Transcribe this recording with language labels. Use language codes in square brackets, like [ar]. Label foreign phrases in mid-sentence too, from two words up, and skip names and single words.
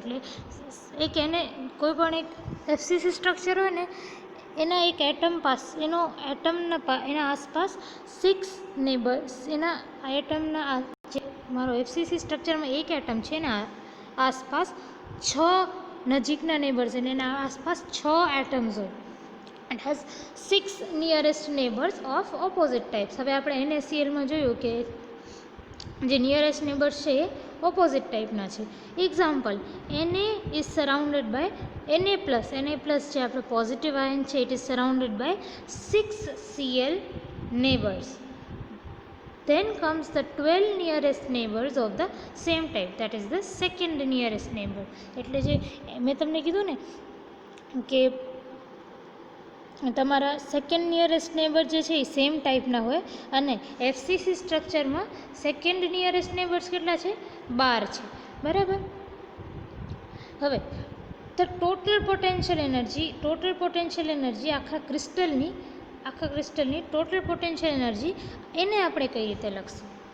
[gu] એટલે એક એને કોઈ પણ એક FCC સ્ટ્રક્ચર હોય ને એના એક એટમ એના આસપાસ 6 નેબર્સ, એના એટમના જે મારો FCC સ્ટ્રક્ચરમાં એક એટમ છે એના આસપાસ 6 નજીકના નેબર્સ, અને એના આસપાસ 6 એટમ્સ હોય. [en] It has 6 nearest neighbors of opposite types. [gu] હવે આપણે NaClમાં જોયું કે જે [en] nearest neighbors [gu] છે એ ઓપોઝિટ ટાઈપના છે. એક્ઝામ્પલ, [en] Na is surrounded by Na plus [gu] જે આપણો પોઝિટિવ આયન છે, [en] it is surrounded by 6 Cl neighbors. Then comes the 12 nearest neighbors of the same type, that is the second nearest neighbor. [gu] એટલે જે મેં તમને કીધું ને કે તમારા [en] second nearest neighbor [gu] જે છે એ સેમ ટાઈપના હોય, અને FCC સ્ટ્રક્ચરમાં [en] second nearest neighbors [gu] કેટલા છે? 12 છે, બરાબર. હવે તો [en] total potential energy [gu] આખા ક્રિસ્ટલની [en] total potential energy [gu] એને આપણે કઈ રીતે લખશું?